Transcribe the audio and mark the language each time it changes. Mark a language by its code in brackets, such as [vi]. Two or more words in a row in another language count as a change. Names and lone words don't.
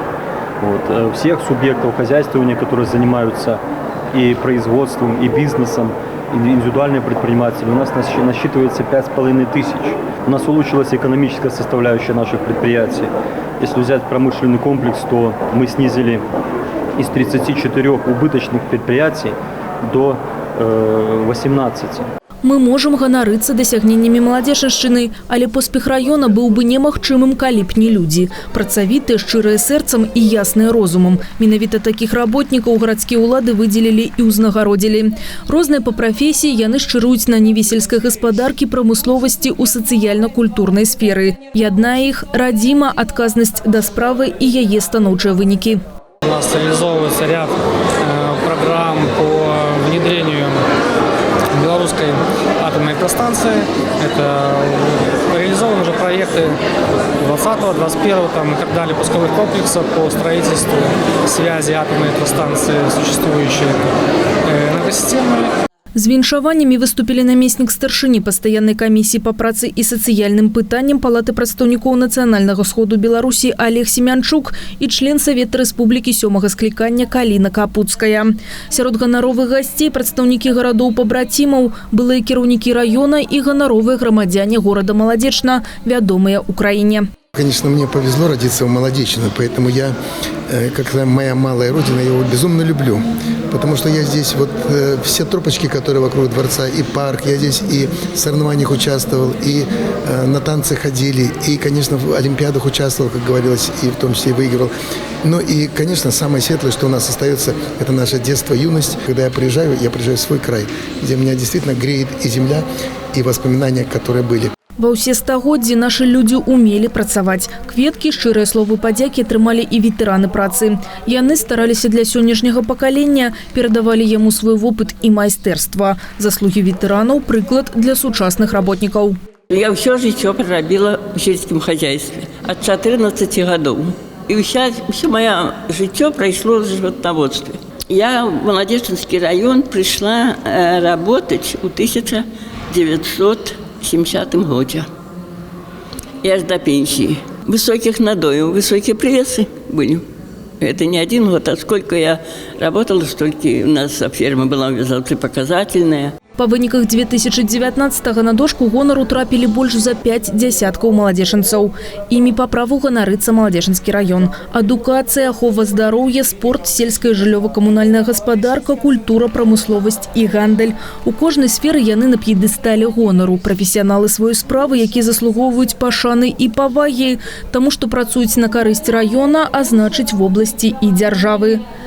[ru] Всех субъектов хозяйствования, которые занимаются и производством, и бизнесом, индивидуальные предприниматели, у нас насчитывается 5500. У нас улучшилась экономическая составляющая наших предприятий. Если взять промышленный комплекс, то мы снизили из 34 убыточных предприятий до 18. [be] Мы можем ганарыцца дасягненнямі Маладзечаншчыны, але поспех района быў бы немагчымым, калі б не людзі. Працавітыя, шчырыя сэрцам і ясныя розумам. Менавіта такіх работнікаў гарадскія ўлады выдзелілі і ўзнагародзілі. Розныя па прафесіі яны шчыруюць на ніве сельскай гаспадаркі, прамысловасці ў сацыяльна-культурнай сферы. Яднае іх радзіма, адказнасць да справы і яе станоўчыя вынікі. [ru] У нас реализовывается ряд программ по внедрению белорусской атомной электростанции. Это реализованы уже проекты 20-го, 21-го и так далее пусковых комплексов по строительству связи атомной электростанции существующей энергосистемы. [be] З віншаваннямі выступілі намеснік старшыні пастаяннай камісіі па працы і сацыяльным пытанням Палаты прадстаўнікоў Нацыянальнага сходу Беларусі Олег Семянчук і член Савета Рэспублікі 7-го склікання Каліна Капуцкая. Сярод ганаровых гасцей прадстаўнікі гарадоў-пабрацімаў, былыя кіраўнікі района і ганаровыя грамадзяне горада Маладзечна, вядомыя ў краіне. [ru] Конечно, мне повезло родиться в Молодечино, поэтому я, как моя малая родина, я его безумно люблю. Потому что я здесь, все тропочки, которые вокруг дворца, и парк, я здесь и в соревнованиях участвовал, и на танцы ходили, и, конечно, в олимпиадах участвовал, как говорилось, и в том числе и выигрывал. Ну и, конечно, самое светлое, что у нас остается, это наше детство, юность. Когда я приезжаю в свой край, где меня действительно греет и земля, и воспоминания, которые были. [be] Ва ўсе стагоддзі нашы людзі умелі працаваць. Кветкі, шчырыя словы падзякі атрымалі і ветэраны працы. Яны стараліся для сённяшняга пакалення, перадавалі яму свой вопыт і майстэрства. Заслугі ветэранаў – прыклад для сучасных работнікаў. Я ўсё жыццё прарабіла ў сельскім хозяйстве ад 14 гадоў. І ўсё маё жыццё прайшло ў жывётнаводстве. [ru] Я в Молодеченский район пришла работать в 1970 году. И аж до пенсии. Высоких надоев, высокие прессы были. Это не один год, а сколько я работала, столько у нас ферма была показательная. [be] Па выніках 2019-го на дошку гонару трапілі больш за 5 дзясяткаў маладзечанцаў. Імі па праву ганарыцца Маладзечанскі раён. Адукацыя, ахова здароўя, спорт, сельская жыллёва-камунальная гаспадарка, культура, прамысловасць і гандаль. У кожнай сферы яны на п'едэстале гонару. Прафесіяналы сваёй справы, якія заслугоўваюць пашаны і павагі, таму што працуюць на карысць раёна, а значыць вобласці і дзяржавы.